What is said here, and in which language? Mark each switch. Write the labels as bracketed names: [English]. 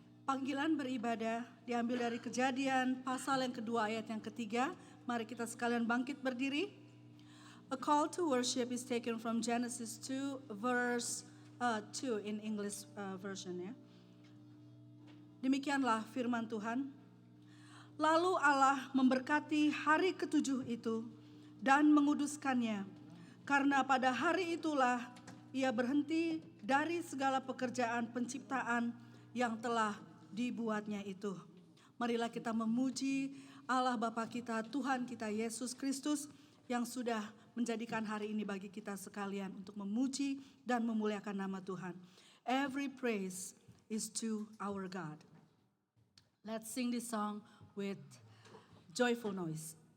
[Indonesian] Panggilan beribadah diambil dari Kejadian pasal yang kedua ayat yang ketiga. Mari kita sekalian bangkit berdiri. [English] A call to worship is taken from Genesis 2 verse 2 in English version ya. [Indonesian] Demikianlah firman Tuhan. Lalu Allah memberkati hari ketujuh itu dan menguduskannya. Karena pada hari itulah ia berhenti dari segala pekerjaan penciptaan yang telah dibuatnya itu. Marilah kita memuji Allah Bapa kita, Tuhan kita Yesus Kristus yang sudah menjadikan hari ini bagi kita sekalian untuk memuji dan memuliakan nama Tuhan. [English] Every praise is to our God. Let's sing this song with joyful noise.